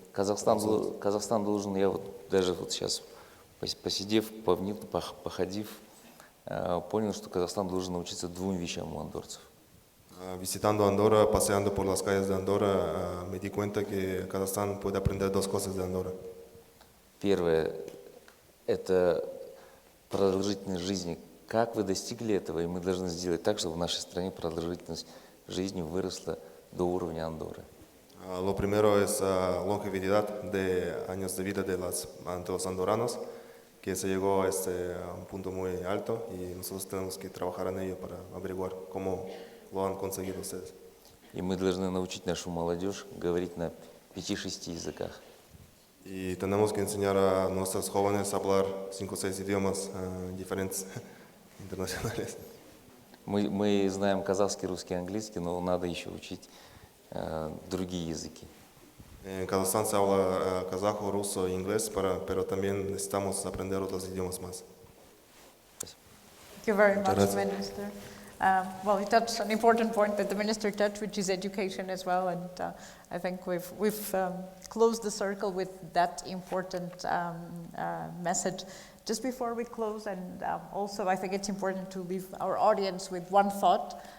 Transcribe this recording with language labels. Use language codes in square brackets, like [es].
[ru] Казахстан должен, я вот даже вот сейчас, посидев, походив, понял, что Казахстан должен научиться 2 вещам у андорцев. [es] Visitando Andorra, paseando por las calles de Andorra, me di cuenta que Kazajstán puede aprender 2 cosas de Andorra. [ru] Первое – это продолжительность жизни. Как вы достигли этого, и мы должны сделать так, чтобы в нашей стране продолжительность жизни выросла до уровня Андорры. [es] Lo primero es longevidad de años de vida de los andorranos, que se llegó a un punto muy alto y nosotros tenemos que trabajar en ello para averiguar cómo lo han conseguido ustedes. [ru] И мы должны научить нашу молодежь говорить на 5-6 языках. [es] Y tenemos que enseñar a nuestros jóvenes a hablar 5 o 6 idiomas diferentes, internacionales. [ru] Мы знаем казахский, русский, английский, но надо еще учить другие языки. [es] En Kazajstán se habla kazajo, ruso e inglés, pero también necesitamos aprender otros idiomas más. [en] Thank you very much, Minister. Well, you touched an important point that the Minister touched, which is education as well, and I think we've closed the circle with that important message. Just before we close, and also I think it's important to leave our audience with one thought.